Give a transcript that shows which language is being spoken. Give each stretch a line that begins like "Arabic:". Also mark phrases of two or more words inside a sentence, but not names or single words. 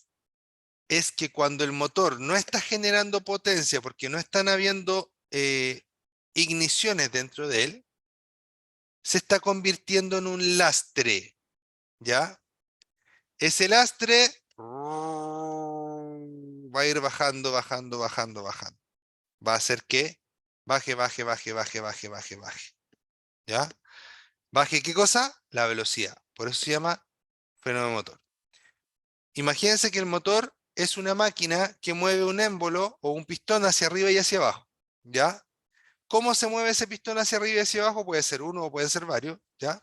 Spanish: Es que cuando el motor no está generando potencia porque no están habiendo igniciones dentro de él, se está convirtiendo en un lastre, ¿ya? Ese lastre va a ir bajando, bajando, bajando, bajando. Va a hacer que baje, baje, baje, baje, baje, baje, baje, ¿ya? Baje, ¿qué cosa? La velocidad. Por eso se llama freno de motor. Imagínense que el motor es una máquina que mueve un émbolo o un pistón hacia arriba y hacia abajo, ¿ya? ¿Cómo se mueve ese pistón hacia arriba y hacia abajo? Puede ser uno o pueden ser varios, ¿ya?